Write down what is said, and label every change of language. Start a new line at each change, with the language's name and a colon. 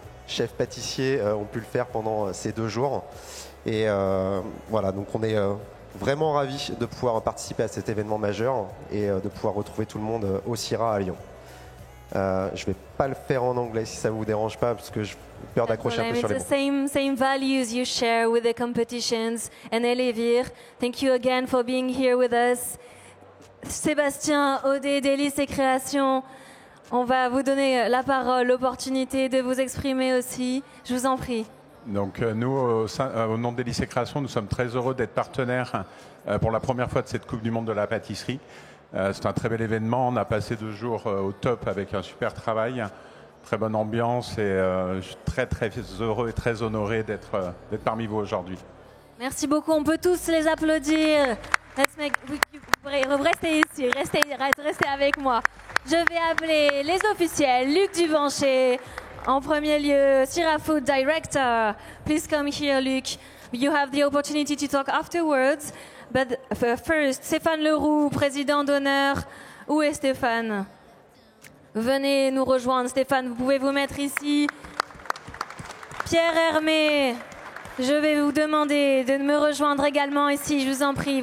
French: chefs pâtissiers ont pu le faire pendant ces 2 jours. Et voilà, donc on est vraiment ravis de pouvoir participer à cet événement majeur et de pouvoir retrouver tout le monde au CIRA à Lyon. Je ne vais pas le faire en anglais si ça ne vous dérange pas, parce que j'ai peur d'accrocher un peu sur les mots.
English: It's the same values you share with the competitions. And Elevir, thank you again for being here with us.
French: Sébastien, Odé, Délices et Créations, on va vous donner la parole, l'opportunité de vous exprimer aussi. Je vous en prie. Donc nous, au nom de Délices et Créations, nous sommes très heureux d'être partenaires pour la première fois de cette Coupe du Monde de la pâtisserie. C'est un très bel événement. On a passé 2 jours au top avec un super travail, très bonne ambiance et je suis très très heureux et très honoré d'être parmi vous aujourd'hui. Merci beaucoup. On peut tous les applaudir. Restez ici, restez avec moi. Je vais appeler les officiels. Luc Dubanché, en premier lieu, CIRA Food Director.
English: Please come here, Luc. You have the opportunity to talk afterwards. But first,
French: Stéphane Leroux, président d'honneur. Où est Stéphane? Venez nous rejoindre. Stéphane, vous pouvez vous mettre ici. Pierre Hermé, je vais vous demander de me rejoindre également ici, je vous en prie.